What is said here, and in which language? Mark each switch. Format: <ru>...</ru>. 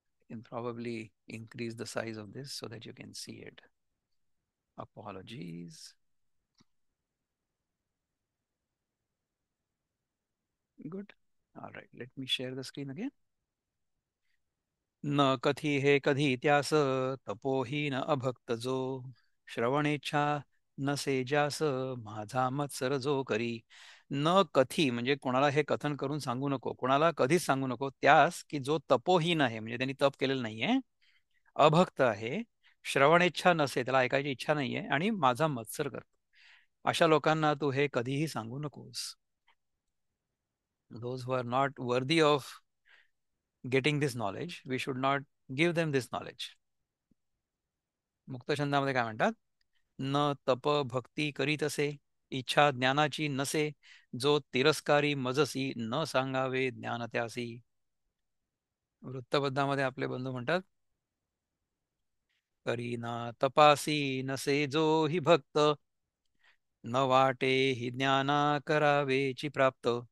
<en>Can probably increase the size of this so that you can see it. Apologies. Good. All right. Let me share the screen again.</en> <mr>न कथी हे कधी त्यास तपोहीन अभक्त जो श्रवणेच्छा नसे ज्यास माझा मत्सर जो करी. न कथी म्हणजे कोणाला हे कथन करून सांगू नको, कोणाला कधीच सांगू नको त्यास की जो तपोहीन आहे, म्हणजे त्यांनी तप केलेलं नाहीये, अभक्त आहे, श्रवणेच्छा नसे, त्याला ऐकायची इच्छा नाहीये, आणि माझा मत्सर करतो, अशा लोकांना तू हे कधीही सांगू नकोस.</mr> <en>Those who are not worthy of getting this knowledge, we should not give them this knowledge.</en> <mr>मुक्त छंदामध्ये काय म्हणतात? न तप भक्ती करीत असे, इच्छा ज्ञानाची नसे, जो तिरस्कारी मजसी न सांगावे ज्ञान त्यासी. वृत्तबद्धामध्ये आपले बंधू म्हणतात, करी ना तपासी नसे जो ही भक्त, न वाटे ही ज्ञाना करावेची प्राप्त.</mr>